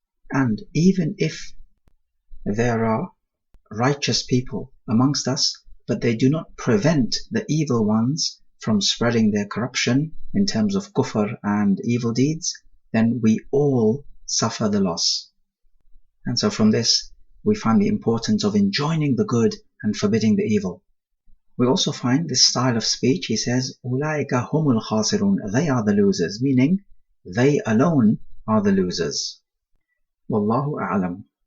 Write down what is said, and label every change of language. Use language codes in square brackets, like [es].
[en] And even if there are righteous people amongst us, but they do not prevent the evil ones from spreading their corruption in terms of kufr and evil deeds, then we all suffer the loss. And so from this, we find the importance of enjoining the good and forbidding the evil. We also find this style of speech. He says, [ar] أُولَٰئِكَ هُمُ الْخَاسِرُونَ. [en] They are the losers, meaning they alone are the losers. Wallahu a'lam.